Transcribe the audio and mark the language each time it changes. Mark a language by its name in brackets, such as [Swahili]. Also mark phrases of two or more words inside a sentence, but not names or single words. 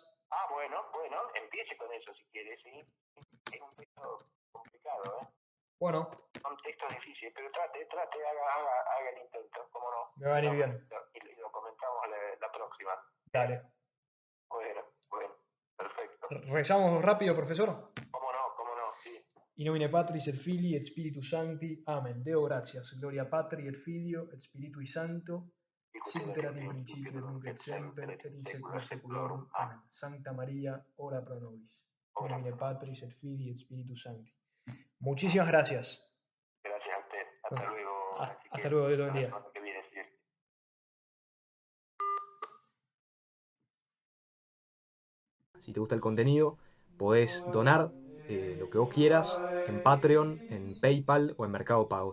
[Spanish] Bueno, empiece con eso si quiere, sí. Es un texto complicado, ¿eh? Bueno, Son textos difíciles, pero haga el intento, ¿cómo no? me va a venir bien. Y lo comentamos la próxima. Dale. Bueno, perfecto. ¿Rezamos rápido, profesor? ¿Cómo no? Sí. [Latin] In nomine Patris et Filii et Spiritus Sancti. Amen. Deo gratias. Gloria Patri et Filio et Spiritui Sancto. Sicut erat in principio et nunc et semper et in saecula saeculorum. Amen. Sancta María, ora pro nobis. In nomine Patris et Filii et Spiritus Sancti. [Spanish] Muchísimas gracias. Gracias a usted. Hasta luego. Hasta luego, Dios lo bendiga. Que viene, sí. Si te gusta el contenido, podés donar lo que vos quieras en Patreon, en PayPal o en Mercado Pago.